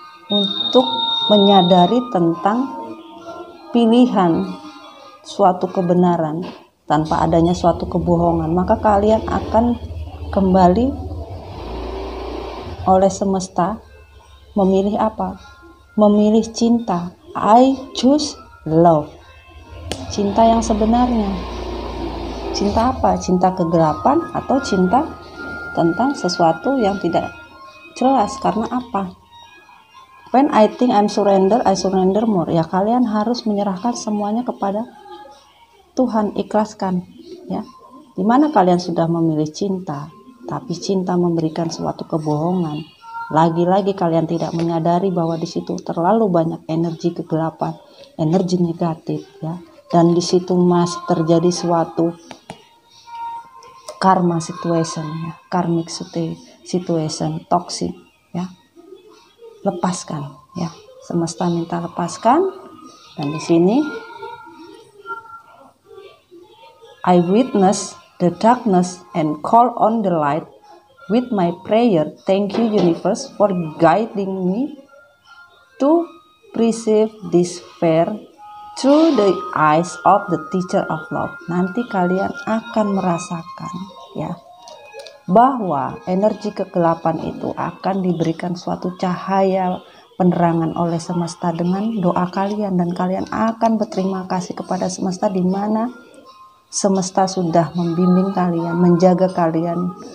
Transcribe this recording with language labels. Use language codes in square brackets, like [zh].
[id] Untuk menyadari tentang pilihan suatu kebenaran tanpa adanya suatu kebohongan, maka kalian akan kembali oleh semesta memilih apa? Memilih cinta. [en] I choose love. [id] Cinta yang sebenarnya. Cinta apa? Cinta kegelapan atau cinta tentang sesuatu yang tidak jelas. Karena apa? [en] When I think I surrender more. [id] Ya, kalian harus menyerahkan semuanya kepada Tuhan, ikhlaskan, ya. Dimana kalian sudah memilih cinta, tapi cinta memberikan suatu kebohongan, lagi-lagi kalian tidak menyadari bahwa di situ terlalu banyak energi kegelapan, energi negatif, ya. Dan di situ masih terjadi suatu karma situation, ya, karmic situation, toxic, ya. Lepaskan, ya. Semesta minta lepaskan. Dan di sini [en] I witness the darkness and call on the light with my prayer. Thank you, universe, for guiding me to perceive this fear through the eyes of the teacher of love. [id] Nanti kalian akan merasakan, ya, bahwa energi kegelapan itu akan diberikan suatu cahaya penerangan oleh semesta dengan doa kalian, dan kalian akan berterima kasih kepada semesta di mana semesta sudah membimbing kalian, menjaga kalian.